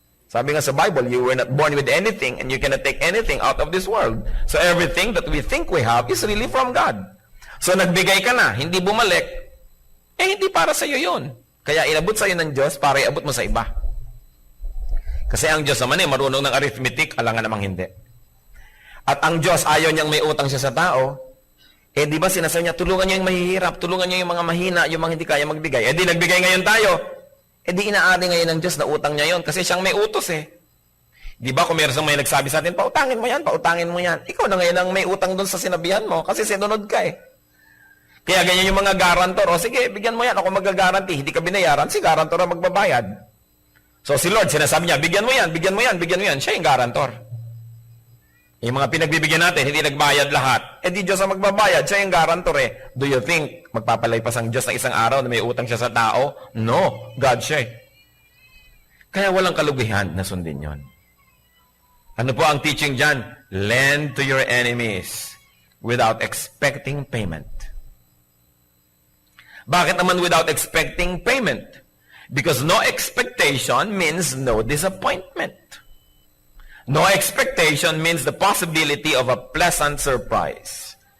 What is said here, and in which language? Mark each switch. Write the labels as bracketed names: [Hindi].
[Filipino] Sabi nga sa Bible, [English] you were not born with anything and you cannot take anything out of this world. So everything that we think we have is really from God. [Filipino] So nagbigay ka na, hindi bumalik, hindi para sa iyo yun. Kaya inabot sa iyo ng Diyos para iabot mo sa iba. Kasi ang Diyos naman marunong ng arithmetic, alangan namang hindi. At ang Diyos, ayaw niyang may utang siya sa tao. Di ba sinasabi niya, tulungan niyo yung mahihirap, tulungan niyo yung mga mahina, yung mga hindi kaya magbigay. Di nagbigay ngayon tayo. Di inaari ngayon ng Diyos na utang niya yon kasi siyang may utos Di ba kung meron may nagsabi sa atin, pautangin mo yan, pautangin mo yan. Ikaw na ngayon ang may utang doon sa sinabihan mo kasi sinunod ka Kaya ganyan yung mga garantor. O sige, bigyan mo yan, ako magagaranti. Hindi ka binayaran, si garantor ang magbabayad. So si Lord, sinasabi niya, bigyan mo yan, bigyan mo yan, bigyan mo yan. Siya yung garantor. Yung mga pinagbibigyan natin, hindi nagbayad lahat. Di Diyos ang magbabayad, siya yung garantor [English] Do you think [Filipino] magpapalaypas ang Diyos ng isang araw na may utang siya sa tao? No, God siya Kaya walang kalugihan na sundin yon. Ano po ang teaching dyan? [English] Lend to your enemies without expecting payment. [Filipino] Bakit naman [English] without expecting payment? Because no expectation means no disappointment. No expectation means the possibility of a pleasant surprise.